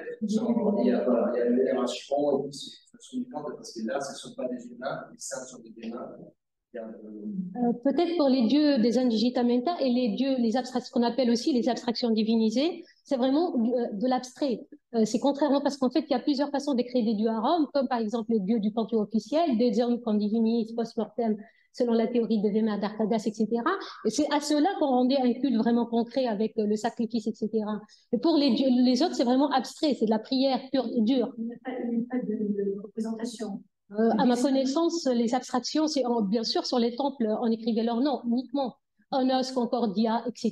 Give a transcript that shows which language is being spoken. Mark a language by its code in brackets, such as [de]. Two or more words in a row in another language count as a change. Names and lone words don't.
[fr] Il y a une vénération, et puis c'est uniquement parce que là, ce ne sont pas des humains, les saints sont des humains. Peut-être pour les dieux des Indigitamenta et les dieux, ce qu'on appelle aussi les abstractions divinisées, c'est vraiment de l'abstrait. C'est contrairement parce qu'en fait, il y a plusieurs façons d'écrire des dieux à Rome, comme par exemple les dieux du panthéon officiel, des hommes qu'on divinise post-mortem selon la théorie de Véma d'Arcadas, etc. Et c'est à cela qu'on rendait un culte vraiment concret avec le sacrifice, etc. Et pour les dieux, les autres, c'est vraiment abstrait, c'est de la prière pure et dure. Il n'y a pas de représentation. À ma connaissance, les abstractions, c'est bien sûr sur les temples, on écrivait leur nom uniquement, Onos, Concordia, etc.